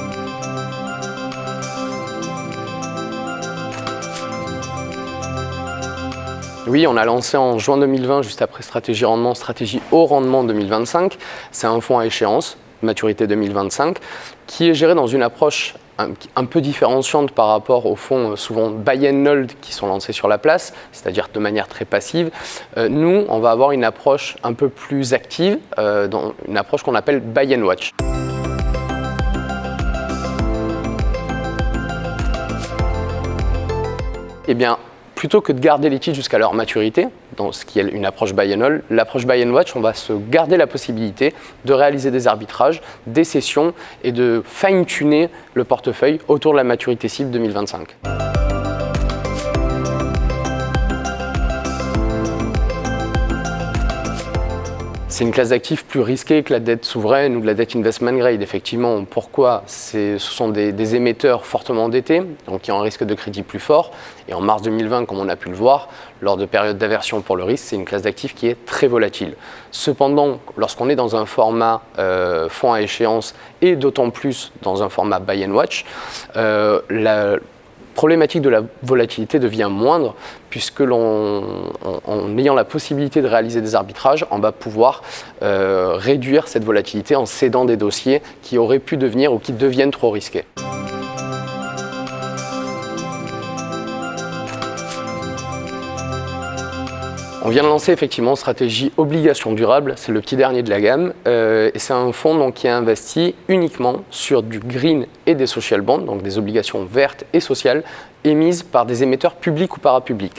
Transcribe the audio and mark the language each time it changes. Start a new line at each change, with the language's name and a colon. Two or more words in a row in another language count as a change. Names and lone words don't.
French: Oui, on a lancé en juin 2020, juste après stratégie rendement, stratégie haut rendement 2025. C'est un fonds à échéance, maturité 2025, qui est géré dans une approche un peu différenciante par rapport aux fonds souvent
English: buy and hold
French: qui sont lancés sur la place, c'est-à-dire de manière très passive. Nous, on va avoir une approche un peu plus active, dans une approche qu'on appelle
English: buy and watch.
French: Eh bien, plutôt que de garder les titres jusqu'à leur maturité, dans ce qui est une approche
English: buy and hold,
French: l'approche
English: buy and watch,
French: on va se garder la possibilité de réaliser des arbitrages, des sessions et de fine-tuner le portefeuille autour de la maturité cible 2025. C'est une classe d'actifs plus risquée que la dette souveraine ou que la dette
English: investment grade,
French: effectivement. Pourquoi? Ce sont des émetteurs fortement endettés, donc qui ont un risque de crédit plus fort. Et en mars 2020, comme on a pu le voir, lors de périodes d'aversion pour le risque, c'est une classe d'actifs qui est très volatile. Cependant, lorsqu'on est dans un format fonds à échéance et d'autant plus dans un format
English: buy and watch,
French: la problématique de la volatilité devient moindre puisque en ayant la possibilité de réaliser des arbitrages, on va pouvoir réduire cette volatilité en cédant des dossiers qui auraient pu devenir ou qui deviennent trop risqués. On vient de lancer effectivement stratégie obligation durable, c'est le petit dernier de la gamme, et c'est un fonds donc, qui a investi uniquement sur du green et des
English: social bonds,
French: donc des obligations vertes et sociales, émises par des émetteurs publics ou parapublics.